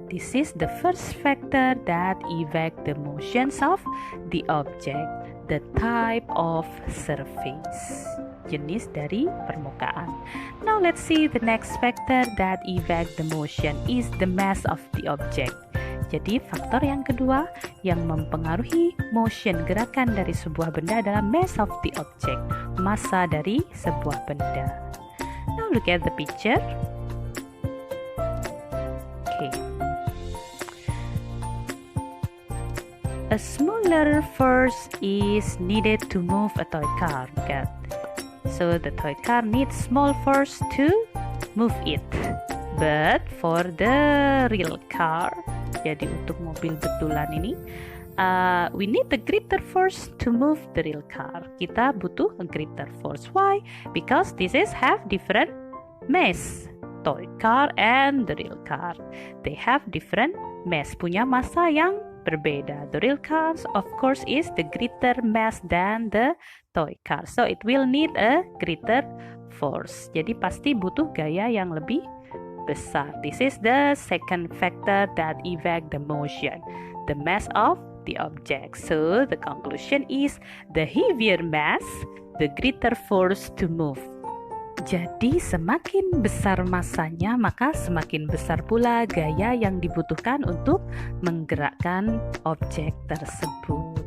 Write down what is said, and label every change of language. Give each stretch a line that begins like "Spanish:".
English: This is the first factor that affect the motions of the object. The type of surface,
Indonesian: jenis dari permukaan.
English: Now let's see the next factor that affect the motion is the mass of the object.
Indonesian: Jadi faktor yang kedua yang mempengaruhi motion, gerakan dari sebuah benda adalah
English: mass of the object,
Indonesian: massa dari sebuah benda.
English: Now look at the picture. Okay. A smaller force is needed to move a toy car. Okay. So the toy car needs small force to move it. But for the real car,
Indonesian: jadi untuk mobil betulan ini,
English: we need a greater force to move the real car.
Indonesian: Kita butuh
English: a greater force. Why? Because this is have different mass. Toy car and the real car, they have different mass,
Indonesian: punya massa yang berbeda.
English: The real cars, of course, is the greater mass than the toy car. So it will need a greater force.
Indonesian: Jadi pasti butuh gaya yang lebih besar.
English: This is the second factor that affect the motion, the mass of the object. So the conclusion is the heavier mass, the greater force to move.
Indonesian: Jadi semakin besar masanya, maka semakin besar pula gaya yang dibutuhkan untuk menggerakkan objek tersebut.